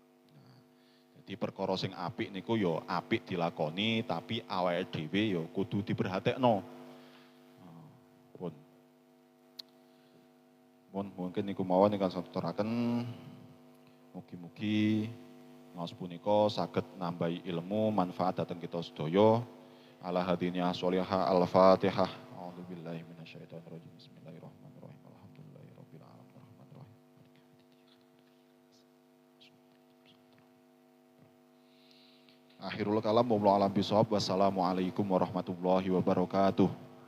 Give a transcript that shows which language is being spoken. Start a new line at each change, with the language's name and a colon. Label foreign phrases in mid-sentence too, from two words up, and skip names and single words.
Javanese: Nah, jadi Jadi perkara sing apik niku ya apik dilakoni tapi awake dhewe ya kudu diperhatekno. Pun. Mungkin niku mawon ingkang saturaken mugi-mugi ngaos punika saged nambahi ilmu manfaat dhateng kita sedaya.
Arabic: على هذه النية الصالحة الفاتحة. أعوذ بالله من الشيطان الرجيم. بسم الله الرحمن الرحيم. الحمد لله رب العالمين. Arrahmanirrahim. آخر الكلام والله أعلم بالصواب. والسلام عليكم ورحمة الله وبركاته.